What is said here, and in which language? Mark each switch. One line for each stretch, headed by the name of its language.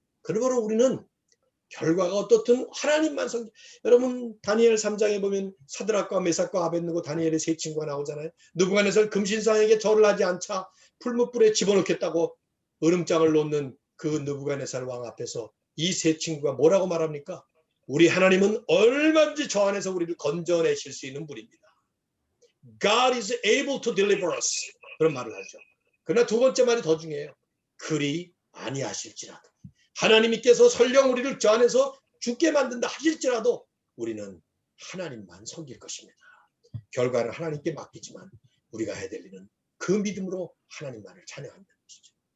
Korean: 그러므로 우리는 결과가 어떻든 하나님만 여러분, 다니엘 3장에 보면 사드락과 메삭과 아벳느고 다니엘의 세 친구가 나오잖아요. 느부갓네살 금신상에게 절을 하지 않자 풀무불에 집어넣겠다고 으름장을 놓는 그 느부갓네살 왕 앞에서 이 세 친구가 뭐라고 말합니까? 우리 하나님은 얼마든지 저 안에서 우리를 건져내실 수 있는 분입니다.
English: God is able to deliver us.
Korean: 그런 말을 하죠. 그러나 두 번째 말이 더 중요해요. 그리 아니하실지라도, 하나님께서 설령 우리를 저 안에서 죽게 만든다 하실지라도 우리는 하나님만 섬길 것입니다. 결과는 하나님께 맡기지만 우리가 해야 될 일은 그 믿음으로 하나님만을 찬양한다는 것이죠.